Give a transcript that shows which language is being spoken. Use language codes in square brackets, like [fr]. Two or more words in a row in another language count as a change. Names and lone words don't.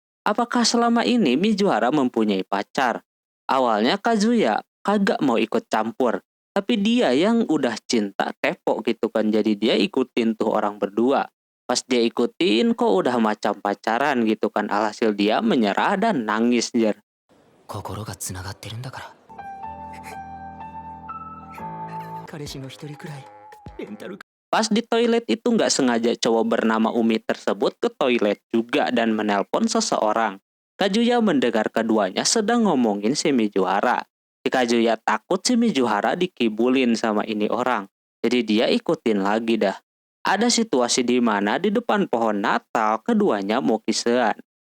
[id] Apakah selama ini Mizuhara mempunyai pacar? Awalnya Kazuya kagak mau ikut campur. Tapi dia yang udah cinta kepo gitu kan, jadi dia ikutin tuh orang berdua. Pas dia ikutin kok udah macam pacaran gitu kan, alhasil dia menyerah dan nangis jer. [ja] 心がつながってるんだから彼氏の一人くらいレンタル [id] Pas di toilet itu nggak sengaja cowok bernama Umi tersebut ke toilet juga dan menelpon seseorang. Kazuya mendengar keduanya sedang ngomongin si Mizuhara. Si Kazuya takut si Mizuhara dikibulin sama ini orang. Jadi dia ikutin lagi dah. Ada situasi di mana di depan pohon Natal keduanya mau kissean.